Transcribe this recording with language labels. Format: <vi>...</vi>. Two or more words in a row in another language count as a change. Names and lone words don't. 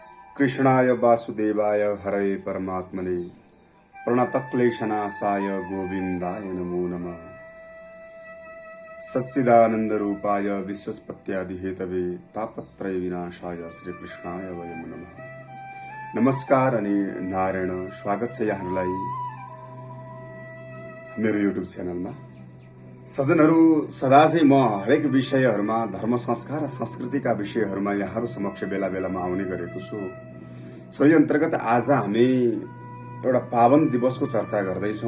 <sa>कृष्णाय वासुदेवाय हरये परमात्मने प्रणतक्लेशनाशाय गोविन्दाय नमो नमः। सच्चिदानंद रूपाय विश्वोत्पत्त्यादि हेतवे तापत्रय विनाशाय श्री कृष्णाय वयम नमः।</sa> <ne>नमस्कार अनि नारायण, स्वागत छ यहाँलाई मेरो युट्युब च्यानलमा। सज्जनहरू, सदा चाहिँ म हरेक विषयहरूमा धर्म संस्कार र संस्कृतिका विषयहरूमा यहाँहरू समक्ष बेला बेलामा आउने गरेको छु। सोही अन्तर्गत आज हामी एउटा पावन दिवसको चर्चा गर्दैछौँ।</ne>